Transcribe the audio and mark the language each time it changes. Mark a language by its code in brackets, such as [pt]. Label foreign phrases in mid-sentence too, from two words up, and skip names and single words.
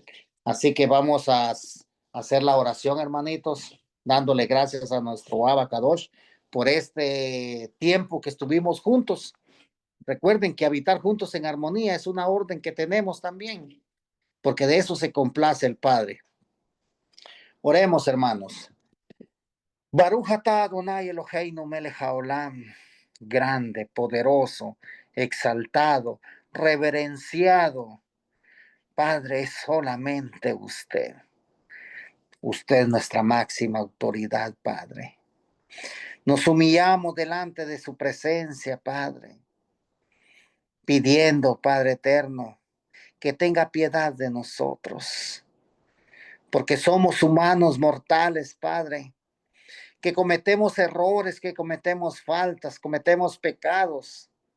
[es] Así que vamos a hacer la oración, hermanitos, dándole gracias a nuestro Abacadosh por este tiempo que estuvimos juntos. Recuerden que habitar juntos en armonía es una orden que tenemos también, porque de eso se complace el Padre. Oremos, hermanos. [he] ברוך אתה אדני אלהינו מלך העולם, [es] grande, poderoso, exaltado, reverenciado. Padre, es solamente usted. Usted es nuestra máxima autoridad, Padre. Nos humillamos delante de su presencia, Padre, pidiendo, Padre eterno, que tenga piedad de nosotros, porque somos humanos mortales, Padre, que cometemos errores, que cometemos faltas, cometemos pecados.